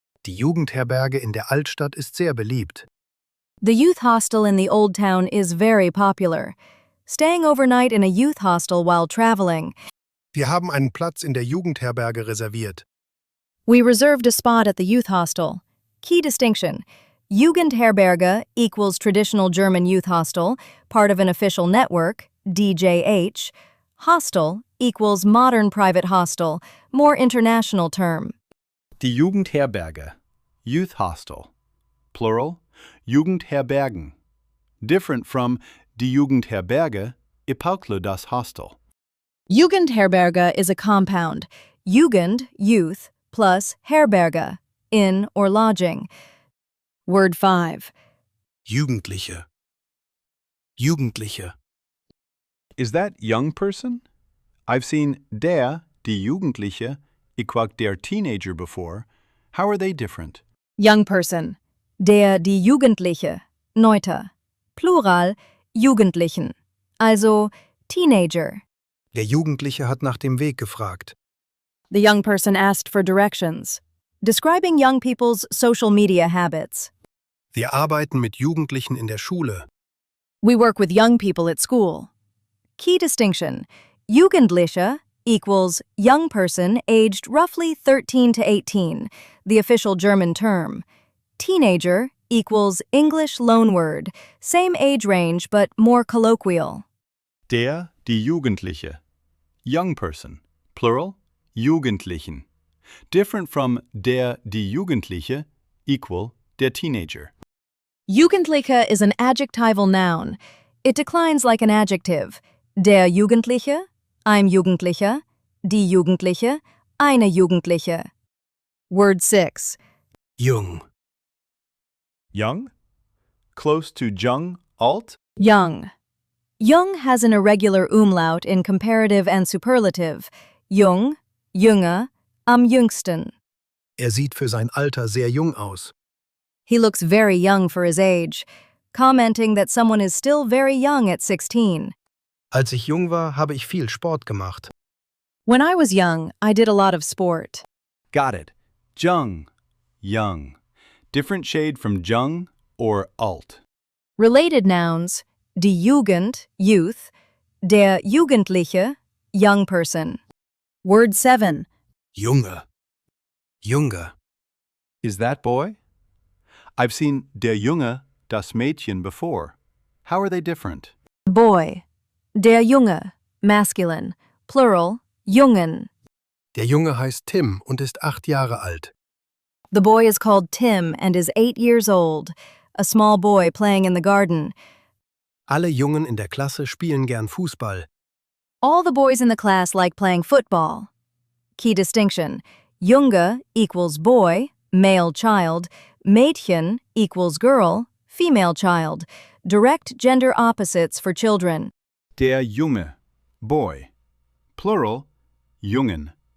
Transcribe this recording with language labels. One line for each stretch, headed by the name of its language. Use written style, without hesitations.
German: Die Jugendherberge in der Altstadt ist sehr beliebt.
English: The youth hostel in the Old Town is very popular. Staying overnight in a youth hostel while traveling.
German: Wir haben einen Platz in der Jugendherberge reserviert.
English: We reserved a spot at the youth hostel. Key distinction. Jugendherberge equals traditional German youth hostel, part of an official network, DJH. Hostel equals modern private hostel, more international term. Die Jugendherberge. Youth hostel. Plural, Jugendherbergen. Different from die Jugendherberge, epaukle das Hostel. Jugendherberge is a compound. Jugend, youth, plus Herberge, inn or lodging. Word 5.
German: Jugendliche. Jugendliche.
English: Is that young person? I've seen der, die Jugendliche, equals der Teenager before. How are they different? Young person.
German: Der, die Jugendliche, Neuter.
English: Plural, Jugendlichen. Also Teenager.
German: Der Jugendliche hat nach dem Weg gefragt.
English: The young person asked for directions. Describing young people's social media habits.
German: Wir arbeiten mit Jugendlichen in der Schule.
English: We work with young people at school. Key distinction. Jugendliche equals young person aged roughly 13 to 18, the official German term. Teenager equals English loanword, same age range but more colloquial. Der, die Jugendliche. Young person. Plural, Jugendlichen. Different from der, die Jugendliche, equal der Teenager. Jugendliche is an adjectival noun. It declines like an adjective. Der Jugendliche,
German: ein Jugendlicher, die Jugendliche, eine Jugendliche.
English: Word 6.
German: Jung.
English: Young? Close to jung, alt? Young. Jung has an irregular umlaut in comparative and superlative.
German: Jung, Junge, am jüngsten. Sieht für sein Alter sehr jung aus.
English: He looks very young for his age, commenting that someone is still very young at 16.
German: Als ich jung war, habe ich viel Sport gemacht.
English: When I was young, I did a lot of sport. Got it. Jung, young. Different shade from jung or alt. Related nouns: die Jugend, youth, der Jugendliche, young person. Word 7.
German: Junge. Junge.
English: Is that boy? I've seen der Junge, das Mädchen before. How are they different? Boy. Der Junge, masculine, plural, Jungen.
German: Der Junge heißt Tim und ist 8 Jahre alt.
English: The boy is called Tim and is 8 years old, a small boy playing in the garden.
German: Alle Jungen in der Klasse spielen gern Fußball.
English: All the boys in the class like playing football. Key distinction: Junge equals boy, male child, Mädchen equals girl, female child. Direct gender opposites for children. Der Junge, boy. Plural, Jungen.